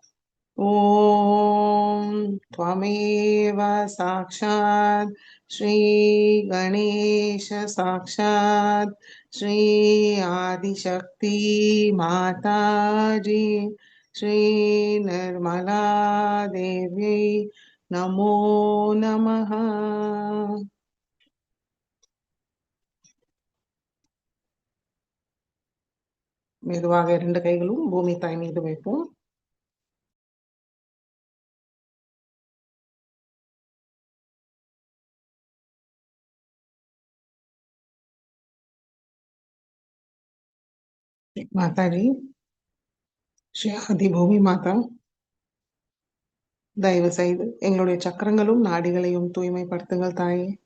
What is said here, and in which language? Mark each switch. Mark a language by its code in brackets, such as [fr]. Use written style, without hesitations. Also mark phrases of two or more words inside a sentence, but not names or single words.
[sa] ॐ त्वमेव साक्षात् श्री गणेश साक्षात् श्री आदिशक्ति माताजी श्री निर्मला देवी नमो नमः। [ta] மெதுவாக இரண்டு கைகளும் பூமி தாய் மீது வைப்போம். மாதாஜி ஸ்ரீ ஆதி பூமி மாதா, தயவு செய்து எங்களுடைய சக்கரங்களும் நாடிகளையும் தூய்மைப்படுத்துங்கள் தாயே.